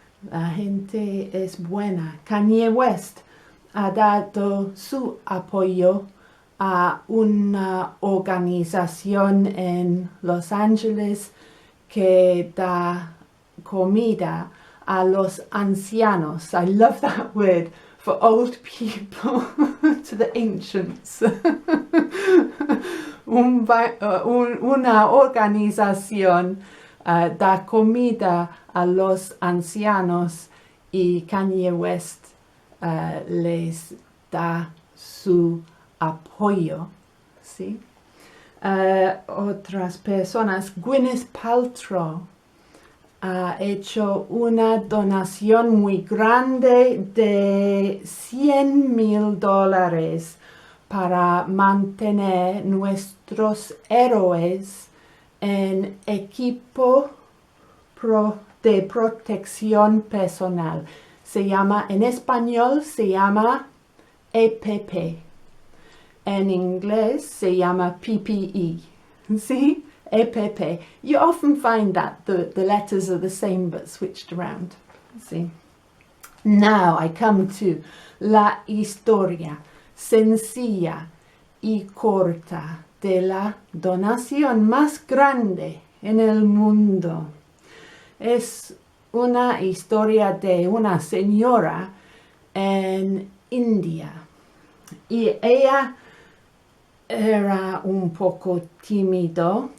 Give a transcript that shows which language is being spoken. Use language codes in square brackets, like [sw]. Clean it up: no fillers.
[es] La gente es buena. Kanye West ha dado su apoyo a una organización en Los Ángeles que da comida a los ancianos. [en] I love that word, for old people, to the ancients. [es] Una organización da comida a los ancianos y Kanye West les da su apoyo, ¿sí? Otras personas, Gwyneth Paltrow ha hecho una donación muy grande de $100,000 para mantener nuestros héroes en equipo de protección personal. En español se llama EPP. En inglés se llama PPE. [en] See? [es] EPP. [en] You often find that the letters are the same but switched around. See? Now I come to [es] la historia sencilla y corta de la donación más grande en el mundo. Es una historia de una señora en India y ella era un poco tímido.